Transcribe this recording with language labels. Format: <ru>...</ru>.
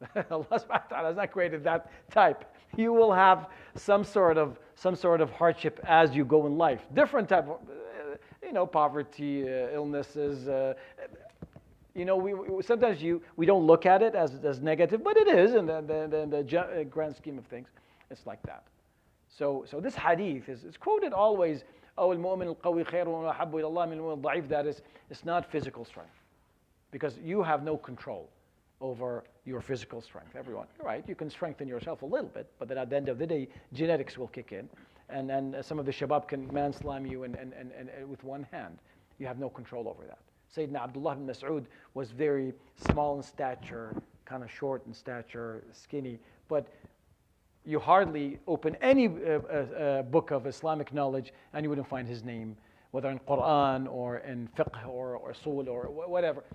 <en>Allah subhanahu wa ta'ala has not created that type. You will have some sort of hardship as you go in life. Different type of, poverty, illnesses. Sometimes we don't look at it as negative, but it is in the grand scheme of things. It's like that. So this hadith is quoted always.</en> <ar>المؤمن القوي خير وأحب إلى الله من المؤمن الضعيف.</ar> <en>That is, it's not physical strength, because you have no control over your physical strength. Everyone, you're right, you can strengthen yourself a little bit, but then at the end of the day, genetics will kick in, and some of the shabab can man-slam you and with one hand. You have no control over that. Sayyidina Abdullah ibn Mas'ud was very small in stature, kind of short in stature, skinny, but you hardly open any book of Islamic knowledge and you wouldn't find his name, whether in Quran or in fiqh or usul or whatever.</en>